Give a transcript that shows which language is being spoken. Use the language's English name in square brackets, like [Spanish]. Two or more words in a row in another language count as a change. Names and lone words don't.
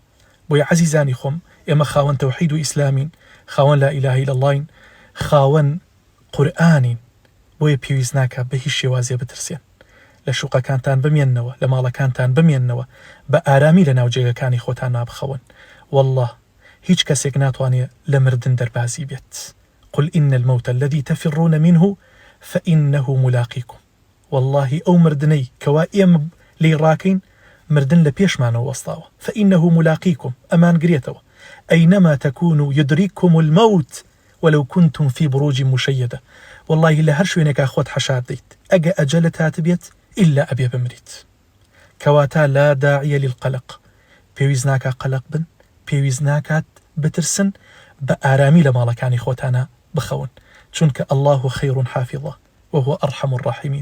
[Central Kurdish] بۆیە عەزیزانی خۆم ئێمە خاوەن تەوحید و ئیسلامین، خاوەن [Arabic] لا ئیلاهە ئیلا اللهین، [Central Kurdish] خاوەن قورئانین. بۆیە پێویست ناکە بە هیچ شێوازێ بترسێن. لە شوقەکانتان بمێننەوە، لە ماڵەکانتان بمێننەوە، بە ئارامی لە ناوجێگەکانی خۆتان نابخەون. والله هیچ کەسێک ناتوانێت لە مردن دەربازی بێت. [Arabic] قل إن الموت الذي تفرون منه فإنه ملاقيكم. [Central Kurdish] والله ئەو مردنەی کەوا ئێمە لێی ڕاکەین مردن لە پێشمانەوە وەستاوە. [Arabic] فإنه ملاقيكم، [Central Kurdish] ئەمان گرێتەوە. [Arabic] أينما تكونوا يدرككم الموت ولو كنتم في بروج مشيدة. [Central Kurdish] والله لە هەر شوێنێکا خۆت حەشار دەیت، ئەگە ئەجەلت هاتبێت ئیلا ئەبێ بمریت. [Arabic] کەواتە لا داعیە للقلق. [Central Kurdish] پێویست ناکات قەلق بن، پێویست ناکات بترسن، بە ئارامی لە ماڵەکانی خۆتانە بخەون، چونکە [Arabic] الله خەیر حافظە وهو ئەرحەم الراحمین.